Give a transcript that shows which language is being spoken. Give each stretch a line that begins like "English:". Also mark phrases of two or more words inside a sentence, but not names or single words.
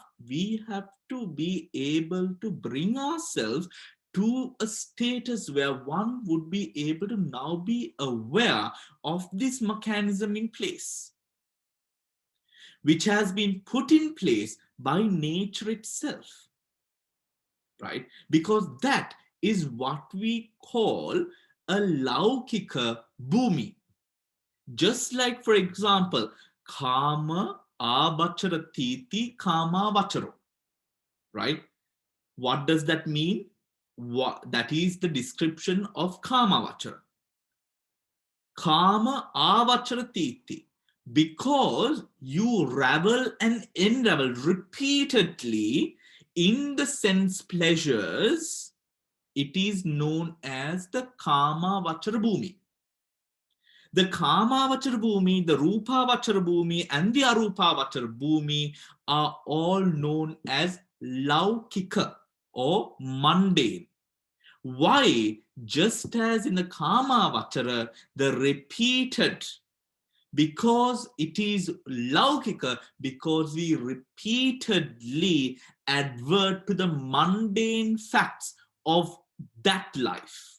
English: We have to be able to bring ourselves to a status where one would be able to now be aware of this mechanism in place, which has been put in place by nature itself. Right? Because that is what we call a
Sanskrit: laukika bhumi.
English: Just like, for example,
Pali: kama avacharatiti kama vacharo.
English: Right? What does that mean? That is the description of
Pali: kama vachara. Kama avacharatiti.
English: Because you ravel and unravel repeatedly in the sense pleasures, it is known as the
Pali: Kama Vachara Bhumi.
English: The
Pali: Kama Vachara Bhumi,
English: the
Pali: Rupa Vachara Bhumi,
English: and the
Pali: Arupa Vachara Bhumi
English: are all known as Laukika or mundane. Why? Just as in the
Pali: Kama Vachara,
English: the repeated, because it is laukika, because we repeatedly advert to the mundane facts of that life.